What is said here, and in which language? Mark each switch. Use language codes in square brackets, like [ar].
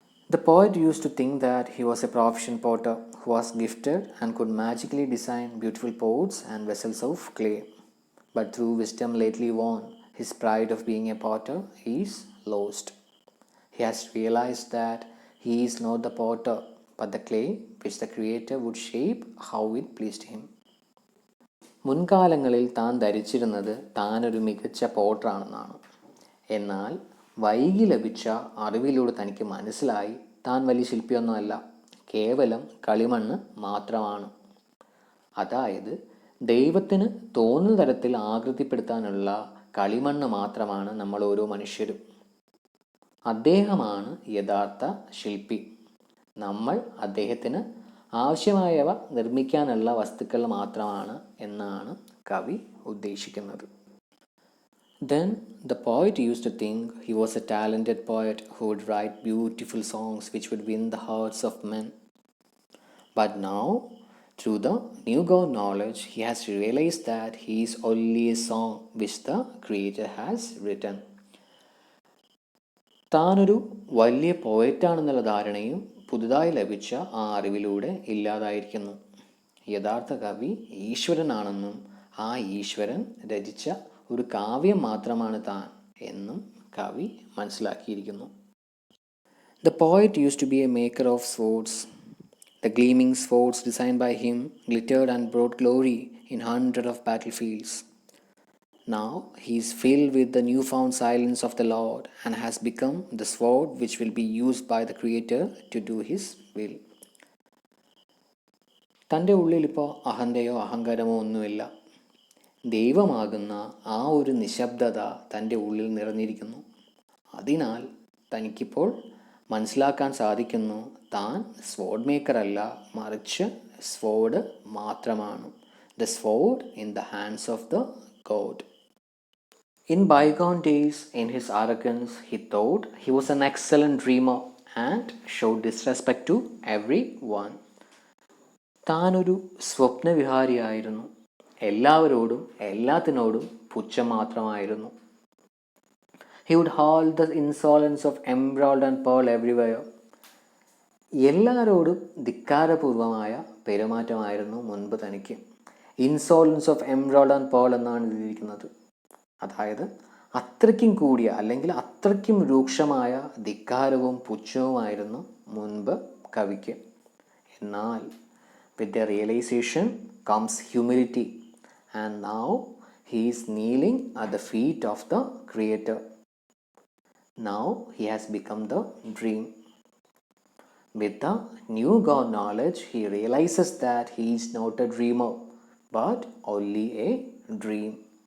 [en] The poet used to think that he was a proficient potter who was gifted and could magically design beautiful pots and vessels of clay. But through wisdom lately won, his pride of being a potter is lost. He has realized that he is not the potter, but the clay which the Creator would shape how it pleased him. [ml] മുൻകാലങ്ങളിൽ താൻ ധരിച്ചിരുന്നത് താനൊരു മികച്ച പോട്ടറാണെന്നാണ്. എന്നാൽ വൈകി ലഭിച്ച അറിവിലൂടെ തനിക്ക് മനസ്സിലായി താൻ വലിയ ശില്പിയൊന്നുമല്ല, കേവലം കളിമണ്ണ് മാത്രമാണ്. അതായത് ദൈവത്തിന് തോന്നുന്ന തരത്തിൽ ആകൃതിപ്പെടുത്താനുള്ള കളിമണ്ണ് മാത്രമാണ് നമ്മൾ ഓരോ മനുഷ്യരും. അദ്ദേഹമാണ് യഥാർത്ഥ ശില്പി. നമ്മൾ അദ്ദേഹത്തിന് ആവശ്യമായവ നിർമ്മിക്കാനുള്ള വസ്തുക്കൾ മാത്രമാണ് എന്നാണ് കവി ഉദ്ദേശിക്കുന്നത്. [en] Then the poet used to think he was a talented poet who would write beautiful songs which would win the hearts of men. But now, through the new God knowledge, he has realized that he is only a song which the Creator has written. [ml] താനൊരു വലിയ പോയറ്റാണെന്നുള്ള ധാരണയും പുതുതായി ലഭിച്ച ആ അറിവിലൂടെ ഇല്ലാതായിരിക്കുന്നു. യഥാർത്ഥ കവി ഈശ്വരനാണെന്നും ആ ഈശ്വരൻ രചിച്ച ഒരു കാവ്യം മാത്രമാണ് താൻ എന്നും കവി മനസ്സിലാക്കിയിരിക്കുന്നു. [en] The poet used to be a maker of swords. The gleaming swords designed by him glittered and brought glory in hundreds of battlefields. Now he is filled with the newfound silence of the Lord and has become the sword which will be used by the Creator to do His will. [ml] തൻ്റെ ഉള്ളിലിപ്പോൾ അഹന്തയോ അഹങ്കാരമോ ഒന്നുമില്ല. ദൈവമാകുന്ന ആ ഒരു നിശബ്ദത തൻ്റെ ഉള്ളിൽ നിറഞ്ഞിരിക്കുന്നു. അതിനാൽ തനിക്കിപ്പോൾ മനസ്സിലാക്കാൻ സാധിക്കുന്നു, താൻ സ്വോർഡ് മേക്കർ അല്ല, മറിച്ച് സ്വോർഡ് മാത്രമാണ്. [en] The sword in the hands of the god. In bygone days, in his arrogance, he thought he was an excellent dreamer and showed disrespect to everyone. [ml] താനൊരു സ്വപ്നവിഹാരിയായിരുന്നു. എല്ലാവരോടും എല്ലാത്തിനോടും പുച്ഛം മാത്രമായിരുന്നു. [en] He would hold the insolence of emerald and pearl everywhere. [ml] എല്ലാവരോടും ധിക്കാരപൂർവമായ പെരുമാറ്റമായിരുന്നു മുൻപ് തനിക്ക്. [en] insolence of emerald and pearl [ml] എന്നാണ് എഴുതിയിരിക്കുന്നത്. അതായത് അത്രയ്ക്കും കൂടിയ അല്ലെങ്കിൽ അത്രയ്ക്കും രൂക്ഷമായ ധിക്കാരവും പുച്ഛവുമായിരുന്നു മുൻപ് കവിക്ക്. എന്നാൽ [en] with the realization comes humility, and now he is kneeling at the feet of the Creator. Now he has become the dream. With the new God knowledge, he realizes that he is not a dreamer, but only a dream.